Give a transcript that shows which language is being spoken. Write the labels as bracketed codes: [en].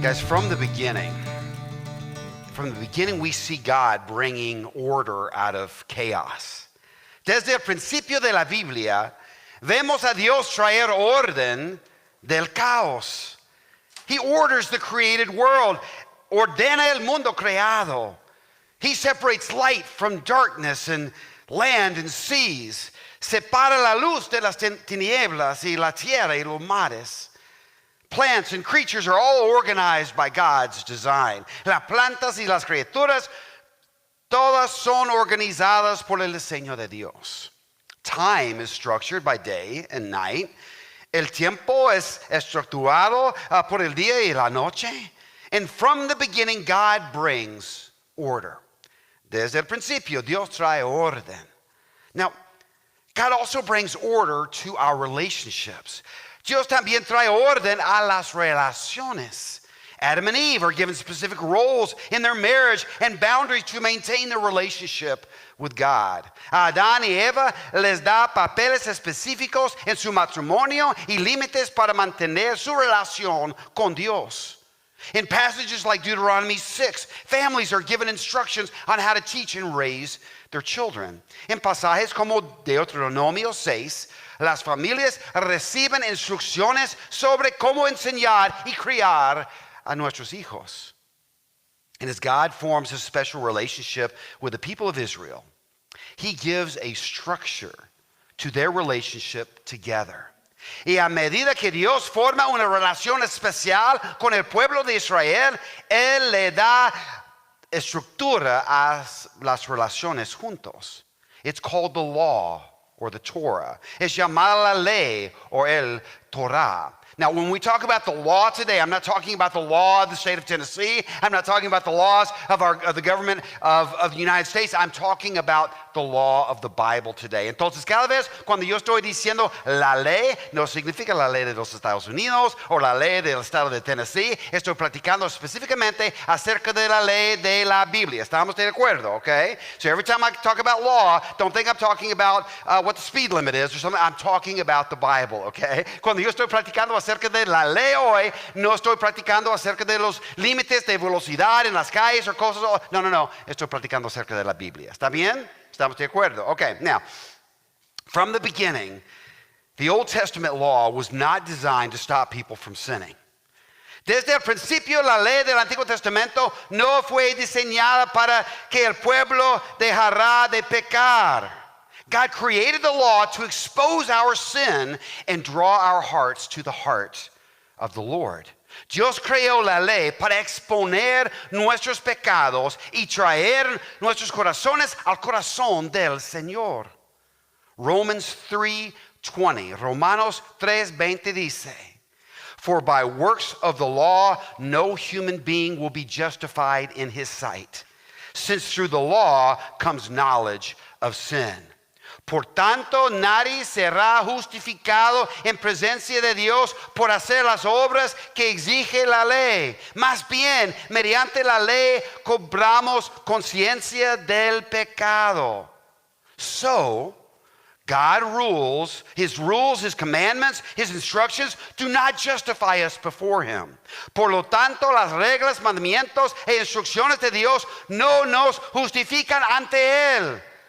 [en] Guys, from the beginning, we see God bringing order out of chaos. [es] Desde el principio de la Biblia, vemos a Dios traer orden del caos. [en] He orders the created world, [es] ordena el mundo creado. [en] He separates light from darkness and land and seas. [es] Separa la luz de las tinieblas y la tierra y los mares. [en] Plants and creatures are all organized by God's design. [es] Las plantas y las criaturas, todas son organizadas por el diseño de Dios. [en] Time is structured by day and night. [es] El tiempo es estructurado por el día y la noche. [en] And from the beginning, God brings order. [es] Desde el principio, Dios trae orden. [en] Now, God also brings order to our relationships. [es] Dios también trae orden a las relaciones. [en] Adam and Eve are given specific roles in their marriage and boundaries to maintain their relationship with God. [es] A Adán y Eva les da papeles específicos en su matrimonio y límites para mantener su relación con Dios. [en] In passages like Deuteronomy 6, families are given instructions on how to teach and raise their children. [es] En pasajes como Deuteronomio 6, las familias reciben instrucciones sobre cómo enseñar y criar a nuestros hijos. [en] And as God forms a special relationship with the people of Israel, He gives a structure to their relationship together. [es] Y a medida que Dios forma una relación especial con el pueblo de Israel, Él le da estructura a las relaciones juntos. [en] It's called the law or the Torah. [es] Es llamada la ley or el Torah. [en] Now, when we talk about the law today, I'm not talking about the law of the state of Tennessee. I'm not talking about the laws of the government of the United States. I'm talking about the law of the Bible today. [es] Entonces, cada vez cuando yo estoy diciendo la ley, no significa la ley de los Estados Unidos o la ley del estado de Tennessee. Estoy platicando específicamente acerca de la ley de la Biblia. ¿Estamos de acuerdo? Okay? [en] So every time I talk about law, don't think I'm talking about what the speed limit is or something. I'm talking about the Bible, okay? [es] Cuando yo estoy platicando acerca de la ley hoy, no estoy platicando acerca de los límites de velocidad en las calles o cosas. No. Estoy platicando acerca de la Biblia. ¿Está bien? ¿Estamos de acuerdo? [en] Okay, now, from the beginning, the Old Testament law was not designed to stop people from sinning. [es] Desde el principio, la ley del Antiguo Testamento no fue diseñada para que el pueblo dejara de pecar. [en] God created the law to expose our sin and draw our hearts to the heart of the Lord. [es] Dios creó la ley para exponer nuestros pecados y traer nuestros corazones al corazón del Señor. [en] Romans 3:20. [es] Romanos 3:20 dice, [en] "For by works of the law no human being will be justified in his sight, since through the law comes knowledge of sin. [es] Por tanto, nadie será justificado en presencia de Dios por hacer las obras que exige la ley. Más bien, mediante la ley cobramos conciencia del pecado." [en] So, God rules, His commandments, His instructions do not justify us before Him. [es] Por lo tanto, las reglas, mandamientos e instrucciones de Dios no nos justifican ante Él.